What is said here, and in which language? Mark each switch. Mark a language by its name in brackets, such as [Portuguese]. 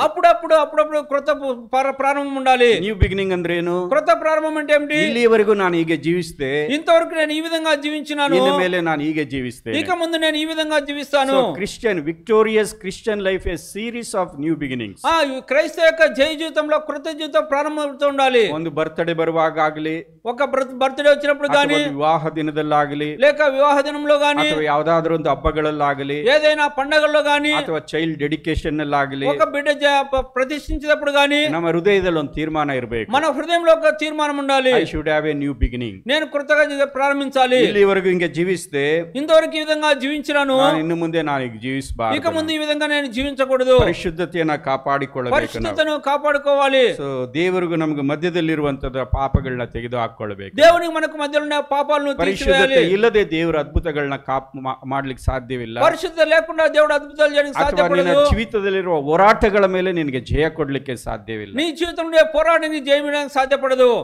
[Telugu] అప్పుడప్పుడు కొత్త ప్రారంభం ఉండాలి. [Kannada] ನ್ಯೂ ಬಿಗಿನಿಂಗ್ ಅಂದ್ರೆ ಏನು? [Telugu] కొత్త ప్రారంభం అంటే ఏమిటి? [Kannada] ಇಲ್ಲಿವರೆಗೂ ನಾನು ಹೀಗೆ ಜೀವಿಸಿದೆ, [Telugu] ఇంతవరకు నేను ఈ విధంగా జీవించినాను, [Kannada] ಇನ್ನು ಮೇಲೆ ನಾನು ಹೀಗೆ ಜೀವಿಸ್ತೇನೆ. [Telugu] ఇక ముందు నేను ఈ విధంగా జీవిస్తాను. [English] Christian victorious Christian life a series of new beginnings. [Telugu] క్రైస్తవ యొక్క జయ జీవితంలో కృత జీవితం ప్రారంభమవుతూ ఉండాలి. [Kannada] ಒಂದು ಬರ್ತ್ಡೇ ಬರುವಾಗ ಆಗಲಿ, [Telugu] ఒక బర్త్డే వచ్చినప్పుడు గానీ, [Kannada] ವಿವಾಹ ದಿನದಲ್ಲಾಗಲಿ, [Telugu] లేక వివాహ దినంలో గానీ, [Kannada] ಅಥವಾ ಯಾವ್ದಾದ್ರೂ ಒಂದು ಹಬ್ಬಗಳಲ್ಲಾಗಲಿ, [Telugu] ఏదైనా పండగల్లో గానీ, [Kannada] ಅಥವಾ ಚೈಲ್ಡ್ ಡೆಡಿಕೇಶನ್ ಅಲ್ಲಾಗಲಿ, [Telugu] ఒక బిడ్డ ప్రతిష్ఠించినప్పుడు గానీ, [Kannada] ನಮ್ಮ ಹೃದಯದಲ್ಲಿ ಒಂದು ತೀರ್ಮಾನ ಇರಬೇಕು. [Telugu] మన హృదయంలో ఒక తీర్మానం ఉండాలి. [English] I should have a new beginning. [Telugu] నేను కృతగా ప్రారంభించాలి. [Kannada] ಇಲ್ಲಿವರೆಗೂ ಹಿಂಗೆ ಜೀವಿಸಿದೆ, [Telugu] ఇంతవరకు ఈ విధంగా జీవించినాను, [Kannada] ಇನ್ನು ಮುಂದೆ ನಾನು ಈಗ ಜೀವಿಸಬಾರದು. [Telugu] ఇక ముందు ఈ విధంగా నేను జీవించకూడదు. [Kannada] ಪರಿಶುದ್ಧತೆಯನ್ನ ಕಾಪಾಡಿಕೊಳ್ಳಬೇಕು. [Telugu] పరిశుద్ధతను కాపాడుకోవాలి. [Kannada] ಸೊ ದೇವರಿಗೂ ನಮಗೆ ಮಧ್ಯದಲ್ಲಿರುವಂತದ ಪಾಪಗಳನ್ನ ತೆಗೆದು ಹಾಕೊಳ್ಳಬೇಕು. [Telugu] దేవునికి మనకు మధ్యలో ఉన్న పాపాలను తీసివేయాలి. [Kannada] ಪರಿಶುದ್ಧತೆ ಇಲ್ಲದೆ ದೇವರ ಅದ್ಭುತಗಳನ್ನ ಮಾಡ್ಲಿಕ್ಕೆ ಸಾಧ್ಯವಿಲ್ಲ. [Telugu] పరిశుద్ధత లేకుండా దేవుడు అద్భుతాలు చేయడానికి సాధ్యపడదు. [Kannada] ನಿನ್ನ ಜೀವಿತದಲ್ಲಿರುವ ಹೋರಾಟಗಳ ಮೇಲೆ ನಿನಗೆ ಜಯ ಕೊಡ್ಲಿಕ್ಕೆ ಸಾಧ್ಯವಿಲ್ಲ. [Telugu] నీ జీవితంలో పోరాటానికి జయమియడానికి సాధ్యపడదు.